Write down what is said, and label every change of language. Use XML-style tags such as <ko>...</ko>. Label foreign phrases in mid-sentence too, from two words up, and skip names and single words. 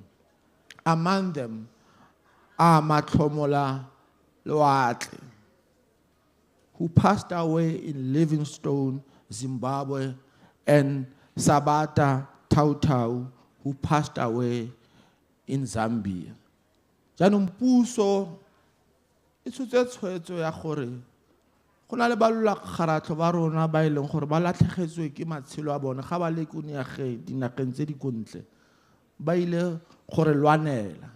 <en>Among them are Matlomola Loatle, who passed away in Livingstone, Zimbabwe, and Sabata Tautau, who passed away in Zambia.</en> <tn>Jaanong puso e tshotse tshwetso ya gore go na le balolakgaratlho ba rona ba e leng gore ba latlhegetswe ke matshelo a bone ga ba le ko dinageng tse di kontle ba ile gore lwanela.</tn>